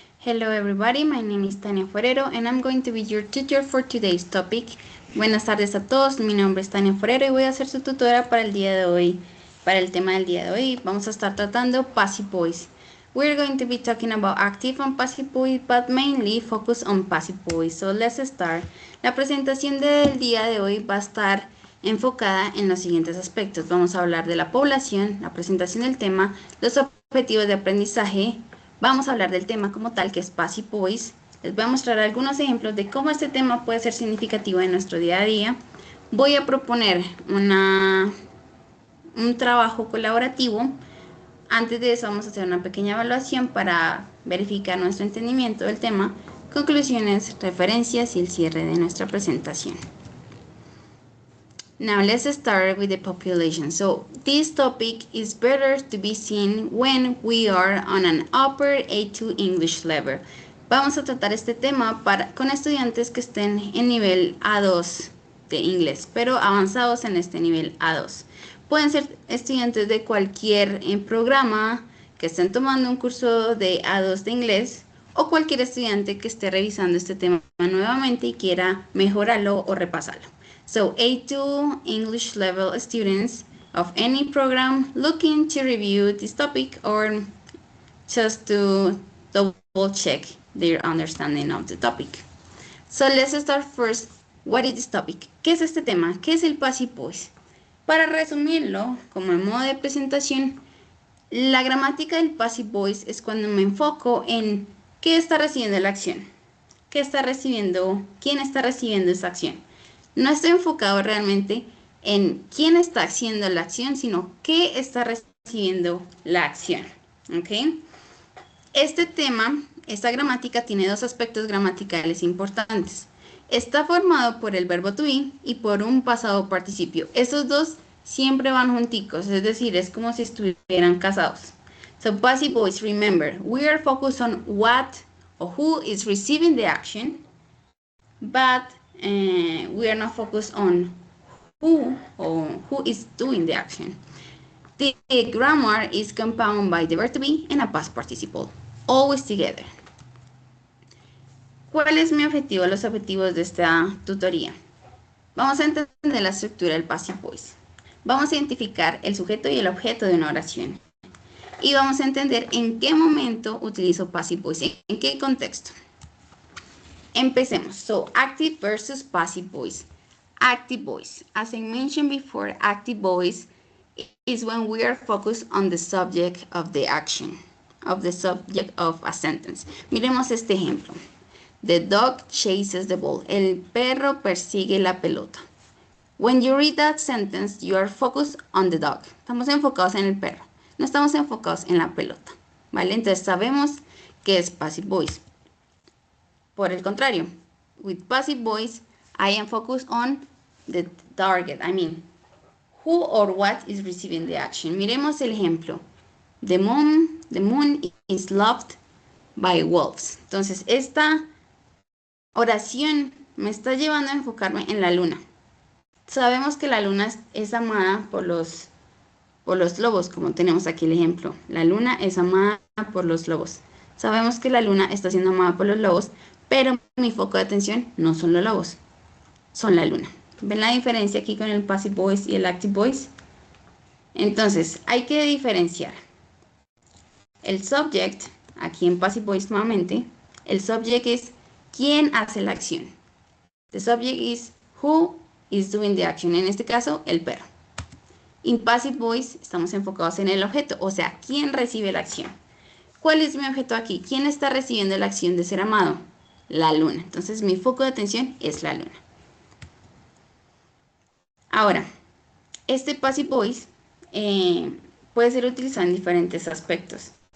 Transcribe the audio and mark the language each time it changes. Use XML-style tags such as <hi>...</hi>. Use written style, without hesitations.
<en>Hello everybody, my name is Tania Forero and I'm going to be your tutor for today's topic.</en> <es>Buenas tardes a todos, mi nombre es Tania Forero y voy a ser su tutora para el día de hoy. Para el tema del día de hoy vamos a estar tratando passive voice.</es> <en>We're going to be talking about active and passive voice, but mainly focus on passive voice. So let's start.</en> <es>La presentación del día de hoy va a estar enfocada en los siguientes aspectos. Vamos a hablar de la población, la presentación del tema, los objetivos de aprendizaje. Vamos a hablar del tema como tal, que es passive voice. Les voy a mostrar algunos ejemplos de cómo este tema puede ser significativo en nuestro día a día. Voy a proponer un trabajo colaborativo. Antes de eso vamos a hacer una pequeña evaluación para verificar nuestro entendimiento del tema, conclusiones, referencias y el cierre de nuestra presentación.</es> <en>Now let's start with the population. So this topic is better to be seen when we are on an upper A2 English level.</en> <es>Vamos a tratar este tema con estudiantes que estén en nivel A2 de inglés, pero avanzados en este nivel A2. Pueden ser estudiantes de cualquier programa que estén tomando un curso de A2 de inglés o cualquier estudiante que esté revisando este tema nuevamente y quiera mejorarlo o repasarlo.</es> <en>So A2 English level students of any program looking to review this topic or just to double check their understanding of the topic. So let's start first. What is this topic?</en> <es>¿Qué es este tema? ¿Qué es el passive voice? Para resumirlo, como en modo de presentación, la gramática del passive voice es cuando me enfoco en qué está recibiendo la acción. ¿Qué está recibiendo? ¿Quién está recibiendo esa acción? No estoy enfocado realmente en quién está haciendo la acción, sino qué está recibiendo la acción. ¿Ok? Este tema, esta gramática tiene dos aspectos gramaticales importantes. Está formado por el verbo to be y por un pasado participio. Esos dos siempre van junticos, es decir, es como si estuvieran casados.</es> <en>So passive voice, remember, we are focused on what or who is receiving the action, but we are not focused on who or who is doing the action. The grammar is compounded by the verb to be and a past participle, always together.</en> <es>¿Cuál es mi objetivo? Los objetivos de esta tutoría. Vamos a entender la estructura del passive voice. Vamos a identificar el sujeto y el objeto de una oración. Y vamos a entender en qué momento utilizo passive voice, en qué contexto. Empecemos.</es> <en>So, active versus passive voice. Active voice. As I mentioned before, active voice is when we are focused on the subject of the action, of the subject of a sentence.</en> <es>Miremos este ejemplo.</es> <en>The dog chases the ball.</en> <es>El perro persigue la pelota.</es> <en>When you read that sentence, you are focused on the dog.</en> <es>Estamos enfocados en el perro. No estamos enfocados en la pelota. ¿Vale? Entonces sabemos que es passive voice. Por el contrario,</es> <en>with passive voice, I am focused on the target. I mean, who or what is receiving the action.</en> <es>Miremos el ejemplo.</es> <en>The moon is loved by wolves.</en> <es>Entonces, esta oración me está llevando a enfocarme en la luna. Sabemos que la luna es amada por los lobos, como tenemos aquí el ejemplo. La luna es amada por los lobos. Sabemos que la luna está siendo amada por los lobos, pero mi foco de atención no son los lobos, son la luna. ¿Ven la diferencia aquí con el passive voice y el active voice? Entonces, hay que diferenciar. El subject, aquí en passive voice nuevamente, el subject es quién hace la acción.</es> <en>The subject is who is doing the action.</en> <es>En este caso, el perro. In passive voice, estamos enfocados en el objeto, o sea, quién recibe la acción. ¿Cuál es mi objeto aquí? ¿Quién está recibiendo la acción de ser amado? La luna. Entonces, mi foco de atención es la luna. Ahora, este passive voice puede ser utilizado en diferentes aspectos.</es>